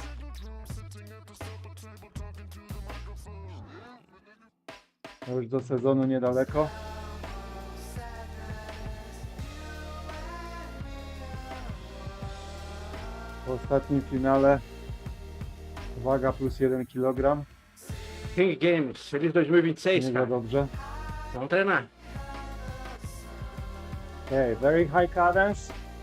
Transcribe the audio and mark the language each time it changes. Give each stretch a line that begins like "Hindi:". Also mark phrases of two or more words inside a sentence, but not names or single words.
Polish: To już do sezonu niedaleko. W ostatnim finale waga plus 1 kg.
Portuguese: King Games, feliz 2026,
Polish: Nie za
Portuguese: cara.
Polish: dobrze.
Portuguese: Vamos treinar.
English: Okay, very high cadence.